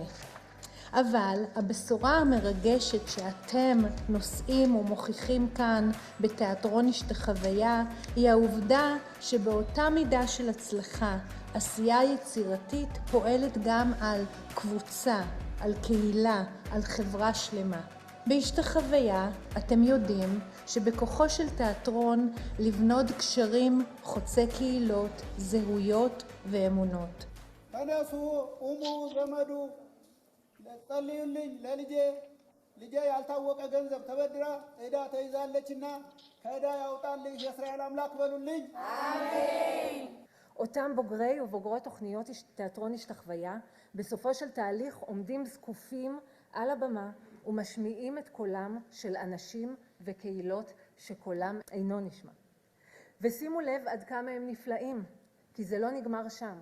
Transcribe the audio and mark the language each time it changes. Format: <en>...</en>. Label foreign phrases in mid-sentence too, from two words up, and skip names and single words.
<he>אבל הבשורה המרגשת שאתם נושאים ומוכיחים כאן בתיאטרון השתחוויה היא העובדה שבאותה מידה של הצלחה, עשייה יצירתית פועלת גם על קבוצה, על קהילה, על חברה שלמה. בהשתחוויה אתם יודעים שבכוחו של תיאטרון לבנות קשרים חוצי קהילות, זהויות ואמונות.</he> <am>ተነሱ ቁሙ ዘመዱ ጸልዩልኝ ለልጄ ልጄ ያልታወቀ ገንዘብ ተበድራ ዕዳ ተይዛለችና ከዕዳ ያውጣልኝ የእስራኤል አምላክ በሉልኝ።</am> <he>አሜን። אותם בוגרי ובוגרות תוכניות תיאטרון השתחוויה בסופו של תהליך עומדים זקופים על הבמה ומשמיעים את קולם של אנשים וקהילות שקולם אינו נשמע. ושימו לב עד כמה הם נפלאים, כי זה לא נגמר שם.</he>